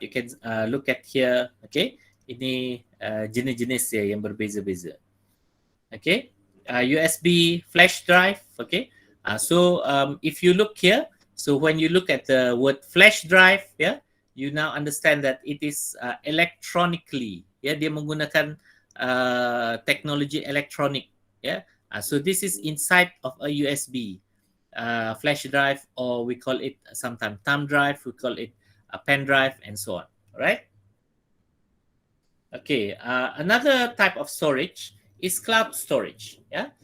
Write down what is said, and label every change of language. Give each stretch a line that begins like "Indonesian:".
English: You can look at here. Okay,
Malay: ini jenis-jenis ya yang berbeza-beza.
English: Okay, USB flash drive. Okay, so if you look here, so when you look at the word flash drive, yeah, you now understand that it is electronically.
Malay: Yeah, dia menggunakan teknologi elektronik.
English: Yeah, so this is inside of a USB. Flash drive, or we call it sometimes thumb drive, we call it a pen drive, and so on. All right. Okay. Another type of storage is cloud storage. Yeah.